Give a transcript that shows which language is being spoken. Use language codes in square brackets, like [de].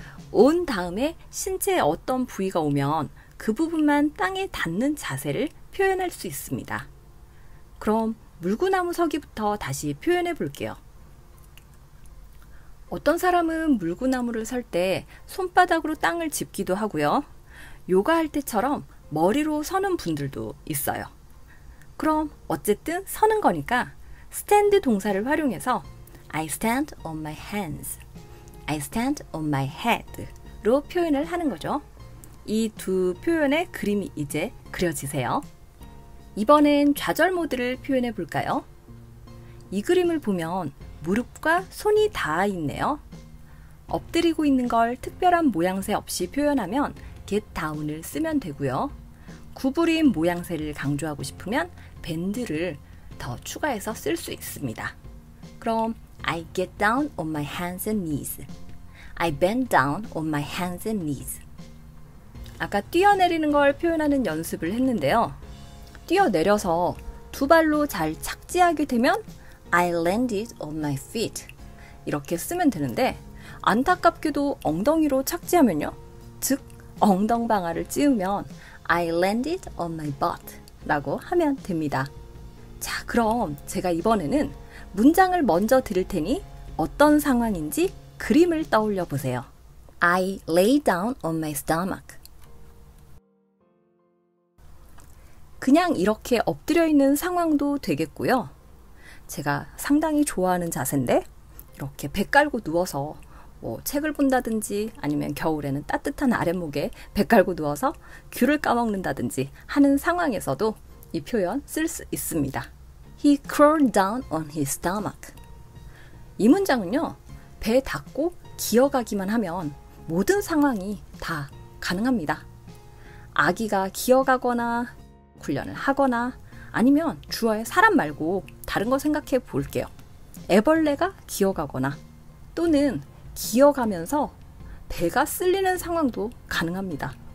[ko] on 다음에 신체의 어떤 부위가 오면 그 부분만 땅에 닿는 자세를 표현할 수 있습니다. 그럼 물구나무 서기부터 다시 표현해 볼게요. 어떤 사람은 물구나무를 설 때 손바닥으로 땅을 짚기도 하고요. 요가할 때처럼 머리로 서는 분들도 있어요. 그럼 어쨌든 서는 거니까 stand 동사를 활용해서 [en] I stand on my hands, I stand on my head [ko] 로 표현을 하는 거죠. 이 두 표현의 그림이 이제 그려지세요. 이번엔 좌절 모드를 표현해 볼까요? 이 그림을 보면 무릎과 손이 닿아 있네요. 엎드리고 있는 걸 특별한 모양새 없이 표현하면 get down을 쓰면 되고요. 구부린 모양새를 강조하고 싶으면 밴드를 더 추가해서 쓸 수 있습니다. 그럼 [en] I get down on my hands and knees, I bend down on my hands and knees. [ko] 아까 뛰어내리는 걸 표현하는 연습을 했는데요. 뛰어내려서 두 발로 잘 착지하게 되면 [en] I landed on my feet [ko] 이렇게 쓰면 되는데 안타깝게도 엉덩이로 착지하면요. 즉 엉덩방아를 찌우면 [en] I landed on my butt [ko] 라고 하면 됩니다. 자, 그럼 제가 이번에는 문장을 먼저 들을 테니 어떤 상황인지 그림을 떠올려 보세요. [en] I lay down on my stomach. [ko] 그냥 이렇게 엎드려 있는 상황도 되겠고요. 제가 상당히 좋아하는 자세인데 이렇게 배 깔고 누워서 책을 본다든지 아니면 겨울에는 따뜻한 아랫목에 배 깔고 누워서 귤을 까먹는다든지 하는 상황에서도 이 표현 쓸 수 있습니다. [en] He crawled down on his stomach. [ko] 이 문장은요. 배 닫고 기어가기만 하면 모든 상황이 다 가능합니다. 아기가 기어가거나 훈련을 하거나 아니면 주어의 사람 말고 다른 거 생각해 볼게요. 애벌레가 기어가거나 또는 기어가면서 배가 쓸리는 상황도 가능합니다.